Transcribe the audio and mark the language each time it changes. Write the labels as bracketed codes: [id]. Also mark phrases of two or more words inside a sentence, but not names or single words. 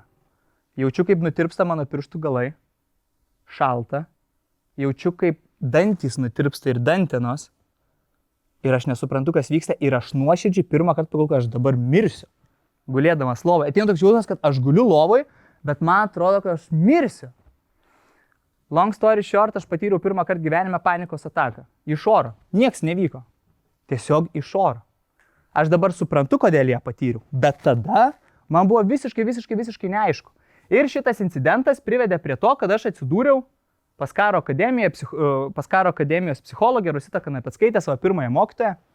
[lt] Jaučiu, kaip nutirpsta mano pirštų galai. Šalta. Jaučiu, kaip dantys nutirpsta ir dantenos. Ir aš nesuprantu, kas vyksta. Ir aš nuoširdžiai pirmą kartą pagalvoju, kad aš dabar mirsiu. Gulėdamas lovoje. Ateina toks jausmas, kad aš guliu lovoje, bet man atrodo, kad aš mirsiu. [en] Long story short, [lt] aš patyriau pirmą kartą gyvenime panikos ataką. Iš oro. Nieks nevyko. Tiesiog iš oro. Aš dabar suprantu, kodėl ją patyriau. Bet tada man buvo visiškai neaišku. Ir šitas incidentas privedė prie to, kad aš atsidūriau pas karo akademijos psichologę Rositą Kanapeckaitę, savo pirmąją mokytoją.